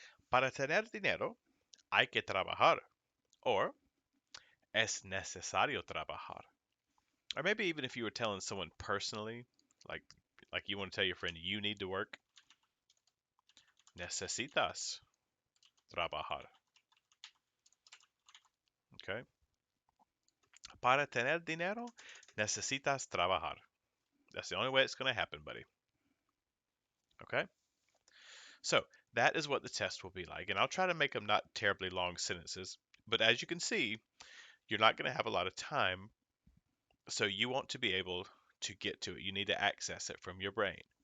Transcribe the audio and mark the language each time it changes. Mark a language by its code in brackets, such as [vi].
[es] Para tener dinero, hay que trabajar. Or, es necesario trabajar. [en] Or maybe even if you were telling someone personally, like you want to tell your friend you need to work, [es] necesitas trabajar. [en] Okay? [es] Para tener dinero, necesitas trabajar. [en] That's the only way it's going to happen, buddy. Okay? So, that is what the test will be like. And I'll try to make them not terribly long sentences. But as you can see, you're not going to have a lot of time. So, you want to be able to get to it. You need to access it from your brain.